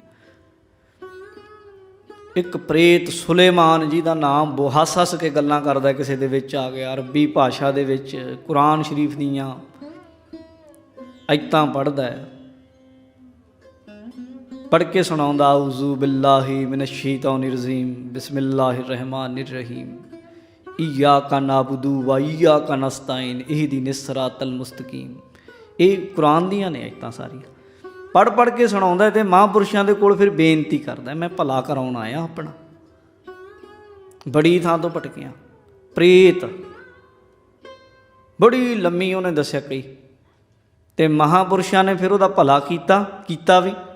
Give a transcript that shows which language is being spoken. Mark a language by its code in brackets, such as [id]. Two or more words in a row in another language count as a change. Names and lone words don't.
[pa] ਇੱਕ ਪ੍ਰੇਤ ਸੁਲੇਮਾਨ ਜੀ ਦਾ ਨਾਮ ਹੱਸ ਕੇ ਗੱਲਾਂ ਕਰਦਾ, ਕਿਸੇ ਦੇ ਵਿੱਚ ਆ ਗਿਆ, ਅਰਬੀ ਭਾਸ਼ਾ ਦੇ ਵਿੱਚ ਕੁਰਾਨ ਸ਼ਰੀਫ ਦੀਆਂ ਐਤਾਂ ਪੜ੍ਹਦਾ ਹੈ, ਪੜ੍ਹ ਕੇ ਸੁਣਾਉਂਦਾ [ar] أعوذ بالله من الشيطان الرجيم بسم الله الرحمن الرحيم إياك نعبد وإياك نستعين اهدنا الصراط المستقيم. [pa] ਇਹ ਕੁਰਾਨ ਦੀਆਂ ਨੇ ਐਤਾਂ ਸਾਰੀਆਂ। ਪੜ੍ਹ ਕੇ ਸੁਣਾਉਂਦਾ ਅਤੇ ਮਹਾਂਪੁਰਸ਼ਾਂ ਦੇ ਕੋਲ ਫਿਰ ਬੇਨਤੀ ਕਰਦਾ, ਮੈਂ ਭਲਾ ਕਰਾਉਣ ਆਇਆ ਆਪਣਾ। ਬੜੀ ਥਾਂ ਤੋਂ ਭਟਕਿਆ, ਪ੍ਰੇਤ ਬੜੀ ਲੰਮੀ ਉਹਨੇ ਦੱਸਿਆ ਕਈ, ਅਤੇ ਮਹਾਂਪੁਰਸ਼ਾਂ ਨੇ ਫਿਰ ਉਹਦਾ ਭਲਾ ਕੀਤਾ ਵੀ।